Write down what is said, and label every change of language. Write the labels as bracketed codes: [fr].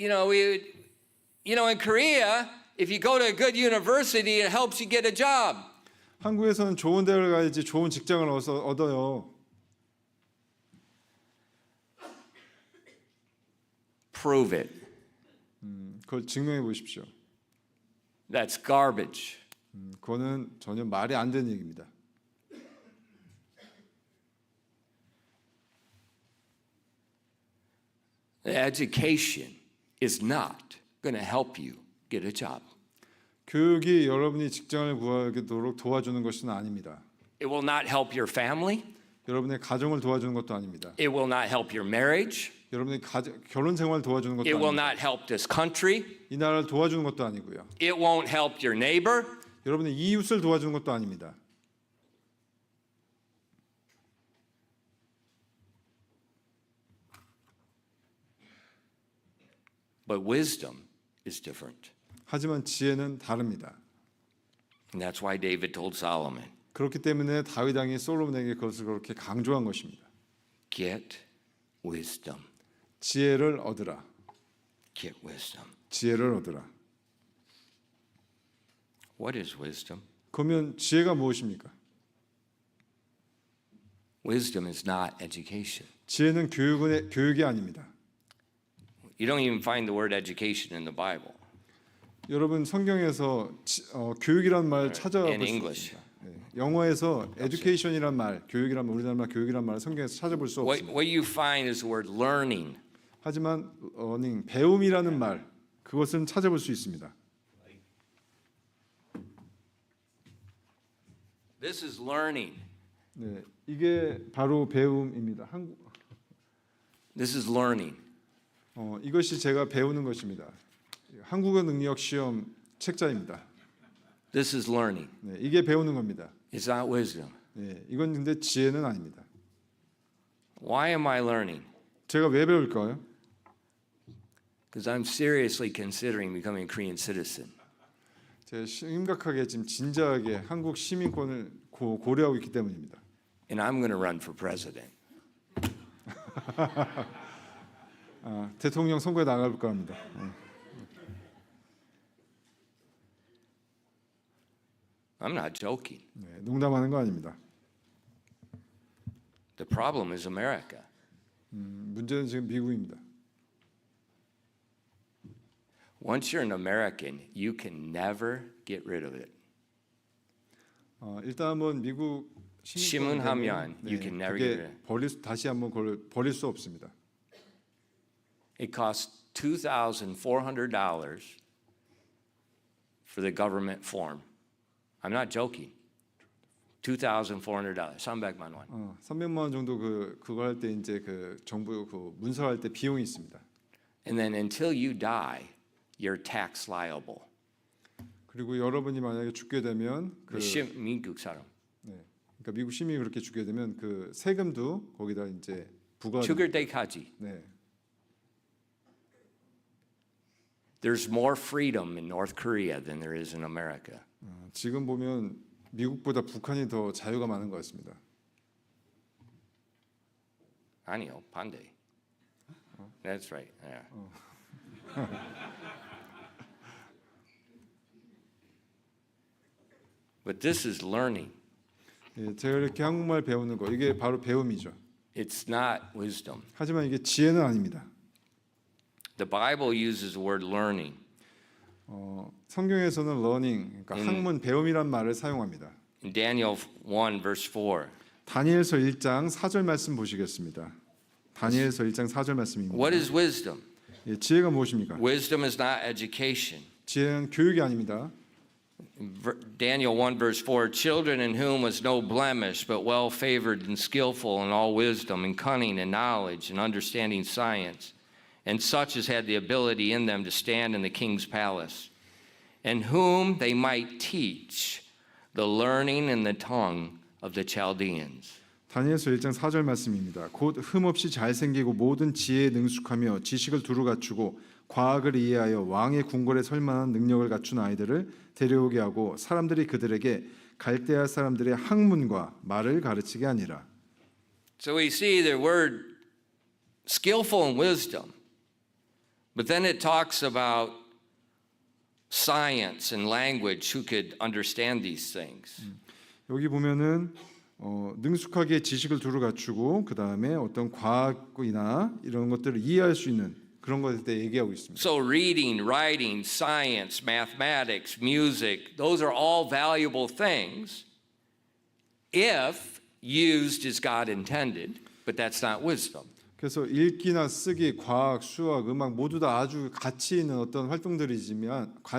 [en] In Korea, if you go to a good university, it helps you get a job. [ko] 한국에서는 좋은 대학을 가야지 좋은 직장을 얻어요. [en] Prove it. [ko] 그걸 증명해 보십시오. [en] That's garbage. [ko] 그거는 전혀 말이 안 되는 얘기입니다. [en] The education is not going to help you get a job. [ko] 교육이 여러분이 직장을 구하도록 도와주는 것은 아닙니다. [en] It will not help your family. [ko] 여러분의 가정을 도와주는 것도 아닙니다. [en] It will not help your marriage. [ko] 여러분의 결혼 생활 도와주는 것도 [en] It will [ko] 아니고 [en] not help this country. [ko] 이 나라를 도와주는 것도 아니고요. [en] It won't help your neighbor. [ko] 여러분의 이웃을 도와주는 것도 아닙니다. [en] But wisdom is different. [ko] 하지만 지혜는 다릅니다. [en] And that's why David told Solomon, [ko] 그렇기 때문에 다윗 왕이 솔로몬에게 그것을 그렇게 강조한 것입니다. [en] get wisdom. [ko] 지혜를 얻으라. [en] Get wisdom. [ko] 지혜를 얻으라. [en] What is wisdom? [ko] 그러면 지혜가 무엇입니까? [en] Wisdom is not education. [ko] 지혜는 교육이 아닙니다. [en] You don't even find the word education in the Bible. [ko] 여러분 성경에서 교육이란 말 찾아볼 [en] In [ko] 수 [en] English. [ko] 있습니다. 영어에서 education이란 말, 교육이란 말, 우리나라 말 교육이란 말을 성경에서 찾아볼 수 없습니다. [en] What you find is the word learning. [ko] 하지만 learning, 배움이라는 말, 그것은 찾아볼 수 있습니다. [en] This is learning. [ko] 네, 이게 바로 배움입니다. [en] This is learning. [ko] 이것이 제가 배우는 것입니다. 한국어 능력 시험 책자입니다. [en] This is learning. [ko] 네, 이게 배우는 겁니다. [en] It's not wisdom. [ko] 네, 이건 근데 지혜는 아닙니다. [en] Why am I learning? [ko] 제가 왜 배울까요? [en] Because I'm seriously considering becoming a Korean citizen. [ko] 제가 심각하게 지금 진지하게 한국 시민권을 고려하고 있기 때문입니다. [en] And I'm going to run for president. [ko] 대통령 선거에 나갈까 합니다. [en] I'm not joking. [ko] 네, 농담하는 거 아닙니다. [en] The problem is America. [ko] 문제는 지금 미국입니다. [en] Once you're an American, you can never get rid of it. [ko] 일단 한번 미국 시민하면 [en] you can never get rid of it. [ko] 다시 한번 그걸 버릴 수 없습니다. [en] It costs $2,400 for the government form. I'm not joking. $2,400. [ko] 300만 원. 300만 원 정도 그거 할 때 이제 그 정부 그 문서할 때 비용이 있습니다. [en] And then until you die, you're tax liable. [ko] 그리고 여러분이 만약에 죽게 되면 미국 사람. 네, 그러니까 미국 시민이 그렇게 죽게 되면 그 세금도 거기다 이제 부과. 죽을 때까지. 네. [en] There's more freedom in North Korea than there is in America. [ko] 지금 보면 미국보다 북한이 더 자유가 많은 것 같습니다. 아니요, 반대. [en] That's right. Yeah. But this is learning. [ko] 예, 제가 이렇게 한국말 배우는 거 이게 바로 배움이죠. [en] It's not wisdom. [ko] 하지만 이게 지혜는 아닙니다. [en] The Bible uses the word learning. [ko] 성경에서는 learning, 그러니까 학문, 배움이란 말을 사용합니다. [en] In Daniel 1 verse 4. [ko] 다니엘서 1장 4절 말씀 보시겠습니다. 다니엘서 1장 4절 말씀입니다. [en] What is wisdom? [ko] 예, 지혜가 무엇입니까? [en] Wisdom is not education. [ko] 지혜는 교육이 아닙니다. [en] Daniel 1 verse 4, children in whom was no blemish, but well favored and skillful in all wisdom and cunning and knowledge and understanding science, and such as had the ability in them to stand in the king's palace, and whom they might teach the learning and the tongue of the Chaldeans. [ko] 다니엘서 1장 4절 말씀입니다. 곧 흠없이 잘생기고 모든 지혜에 능숙하며 지식을 두루 갖추고 과학을 이해하여 왕의 궁궐에 설 만한 능력을 갖춘 아이들을 데려오게 하고 사람들이 그들에게 갈대아 사람들의 학문과 말을 가르치게 하니라. [en] So we see the word skillful in wisdom, but then it talks about science and language who could understand these things. [ko] 여기 보면은 능숙하게 지식을 두루 갖추고 그 다음에 어떤 과학이나 이런 것들을 이해할 수 있는 그런 것에 대해 얘기하고 있습니다. [en] So reading, writing, science, mathematics, music, those are all valuable things if used as God intended, but that's not wisdom. [ko] 그래서 읽기나 쓰기, 과학, 수학, 음악 모두 다 아주 가치 있는 어떤 활동들입니다.